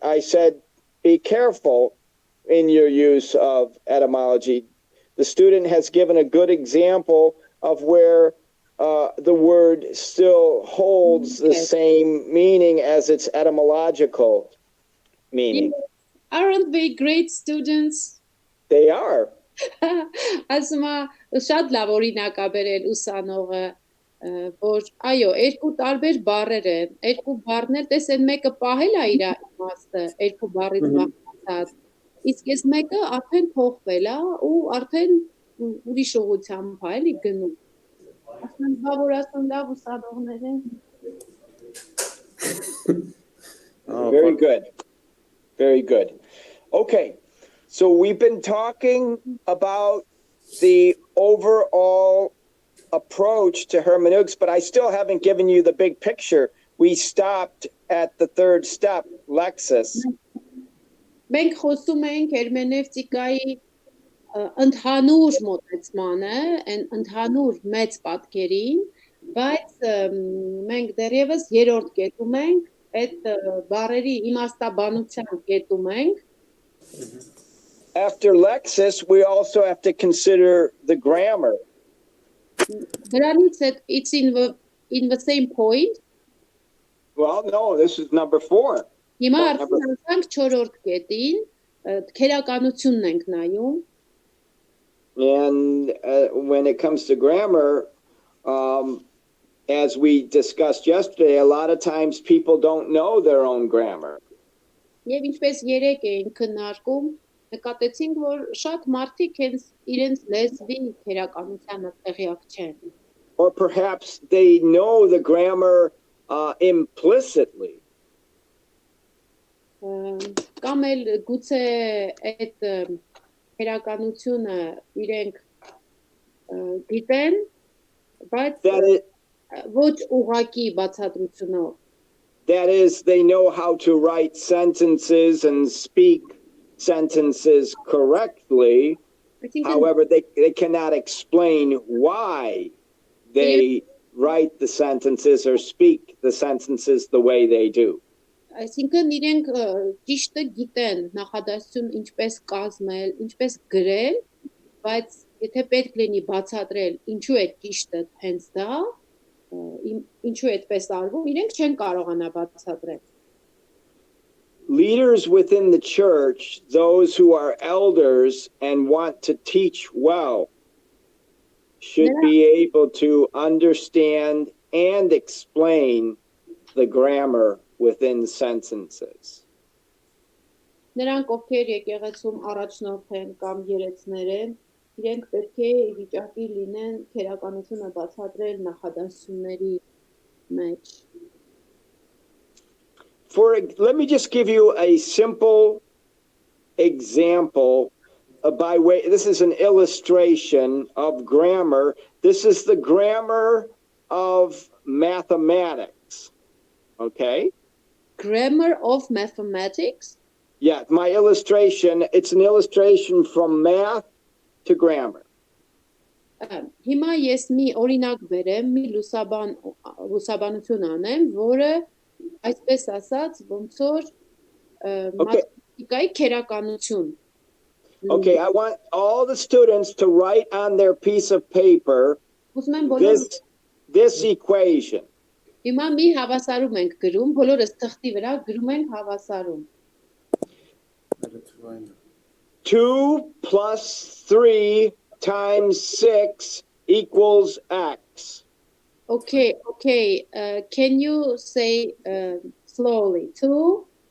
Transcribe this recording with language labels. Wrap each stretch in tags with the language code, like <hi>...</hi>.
<en>I said be careful in your use of etymology. The student has given a good example of where the word still holds the yes, same meaning as its etymological yes, meaning. aren't they great students? They are.</en> <hy>Ասում է շատ լավ օրինակ ա բերել ուսանողը, որ այո, երկու տարբեր բառեր են, երկու բառներ, տես այն մեկը պահել ա իր իմաստը, երկու բառից բաղկացած, իսկ այս մեկը արդեն փոխվել ա ու արդեն ուրիշ ուղղությամբ ա էլի գնում։ Ասում են, բա որ ասում լավ ուսանողներ են։</hy> <en>Very good. Very good. Okay. So we've been talking about the overall approach to hermeneutics, but I still haven't given you the big picture. We stopped at the third step, Lexis.</en> <hy>Մենք խոսում ենք հերմենևտիկայի ընդհանուր մոտեցմանը, ընդհանուր մեծ պատկերին, բայց մենք դեռևս երրորդ կետում ենք, այդ բառերի իմաստաբանության կետում ենք։</hy> <en>After Lexis, we also have to consider the grammar.</en> <hy>Դրանից</hy> <en>it's in the same point. Well, no, this is number 4.</en> <hy>Հիմա արդեն անցանք 4-րդ կետին, քերականությունն ենք նայում։</hy> <en>And when it comes to grammar, as we discussed yesterday, a lot of times people don't know their own grammar.</en> <hy>Եվ ինչպես երեք էին քննարկում, նկատեցինք, որ շատ մարդիկ իրենց լեզվի քերականությանը տեղյակ չեն։</hy> <en>Or perhaps they know the grammar implicitly.</en> <hy>Կամ էլ գուցե այդ քերականությունը իրենք գիտեն, բայց ոչ ուղղակի բացատրությունով։</hy> <en>That is, they know how to write sentences and speak sentences correctly. However, they cannot explain why they write the sentences or speak the sentences the way they do.</en> <hy>Այսինքն իրենք ճիշտը գիտեն նախադասություն ինչպես կազմել, ինչպես գրել, բայց եթե պետք լինի բացատրել ինչու է ճիշտը հենց դա, ինչու է այդպես արվում, իրենք չեն կարողանա բացատրել։</hy> <en>Leaders within the church, those who are elders and want to teach well, should be able to understand and explain the grammar within sentences.</en> <hy>Նրանք, ովքեր եկեղեցում առաջնորդ են կամ երեցներ են, իրենք պետք է վիճակի լինեն քերականությունը բացատրել նախադասությունների մեջ։</hy> <en>Let me just give you a simple example by way. This is an illustration of grammar. This is the grammar of mathematics. Okay? Grammar of mathematics? Yeah, my illustration, it's an illustration from math to grammar.</en> <hy>Հիմա ես մի օրինակ բերեմ, մի լուսաբանություն անեմ, որը այսպես ասած ոնց որ մաթեմատիկայի քերականություն։</hy> <en>Okay, I want all the students to write on their piece of paper this equation.</en> <hy>Հիմա մի հավասարում ենք գրում, բոլորս թղթի վրա գրում ենք հավասարում։</hy> <en>2 plus 3 times 6 equals X. Okay. Can you say slowly? 2</en>